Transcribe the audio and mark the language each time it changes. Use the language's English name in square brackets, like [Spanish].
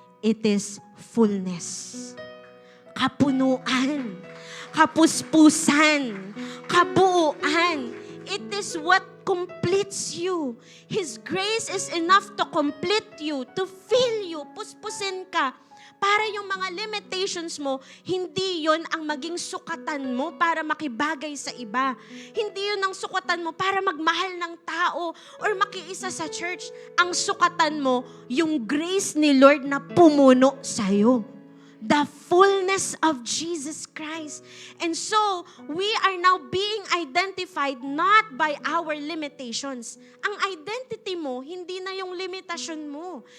[English] It is fullness. [Filipino] Kapunuan, kapuspusan, kabuuan. [English] It is what completes you. His grace is enough to complete you, to fill you, [Filipino] puspusin ka. Para yung mga limitations mo, hindi yon ang maging sukatan mo para makibagay sa iba. Hindi yun ang sukatan mo para magmahal ng tao or makiisa sa church. Ang sukatan mo, yung grace ni Lord na pumuno sa'yo. [English] The fullness of Jesus Christ. And so, we are now being identified not by our limitations. [Filipino] Ang identity mo, hindi na yung limitasyon mo.